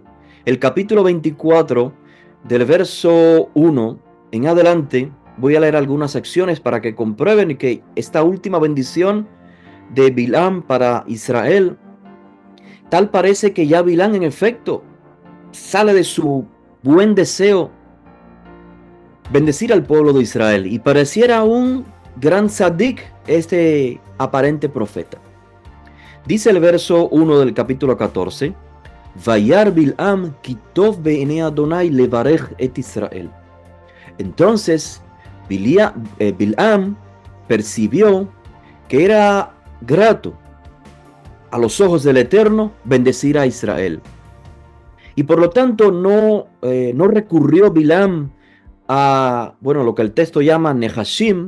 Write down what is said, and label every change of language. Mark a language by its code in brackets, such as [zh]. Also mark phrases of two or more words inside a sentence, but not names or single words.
[es] El capítulo 24, del verso 1 en adelante, voy a leer algunas secciones para que comprueben que esta última bendición de Bilam para Israel, tal parece que ya Bilam en efecto sale de su buen deseo bendecir al pueblo de Israel, y pareciera un gran tzadik este aparente profeta. Dice el verso 1 del capítulo 14: [he] וירא בלעם כי טוב בעיני ה' לברך את ישראל. [es] Entonces Bilam percibió que era grato a los ojos del Eterno bendecir a Israel. Y por lo tanto no recurrió Bilam a, lo que el texto llama Nehashim.